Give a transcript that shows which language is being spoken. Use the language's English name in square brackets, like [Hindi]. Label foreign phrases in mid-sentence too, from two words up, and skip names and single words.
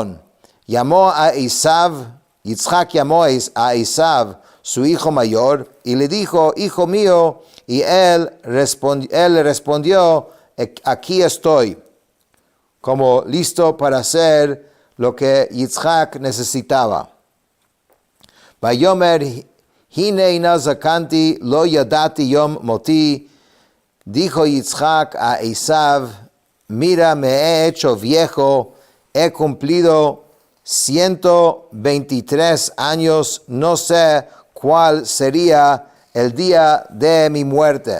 [Spanish] Llamó a Esav, Yitzhak llamó a Esav su hijo mayor, y le dijo, hijo mío, y él le respondió, aquí estoy, como listo para hacer lo que Yitzhak necesitaba. [Hebrew] ויאמר הנה נא זקנתי לא ידעתי יום מותי, [Spanish] dijo Yitzhak a Esav, mira, me he hecho viejo, he cumplido 123 años, no sé cuál sería el día de mi muerte.